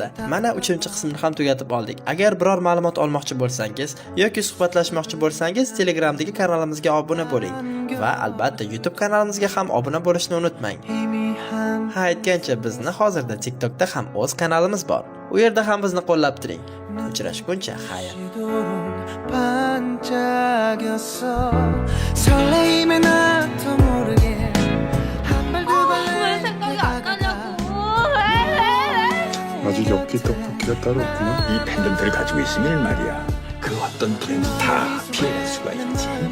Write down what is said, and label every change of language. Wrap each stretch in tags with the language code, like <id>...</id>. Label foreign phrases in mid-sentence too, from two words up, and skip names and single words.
<uz>Mana 3-qismni ham tugatib oldik. Agar biror ma'lumot olmoqchi bo'lsangiz yoki suhbatlashmoqchi bo'lsangiz, Telegramdagi kanalimizga obuna bo'ling va albatta YouTube kanalimizga ham obuna bo'lishni unutmang. Ha, aytgancha bizni hozirda TikTokda ham o'z kanalimiz bor. U yerda ham bizni qo'llab turing. Uchrashguncha xayr.</uz> <ko>반짝였어 설레임에 나도 모르게 왜 생각이 안 나냐고. 아직 엽기 떡볶이가 따로 없구나. 이 팬덤들을 가지고 있으면 말이야 그 어떤 불행도 다 피해낼 수가 있지.</ko>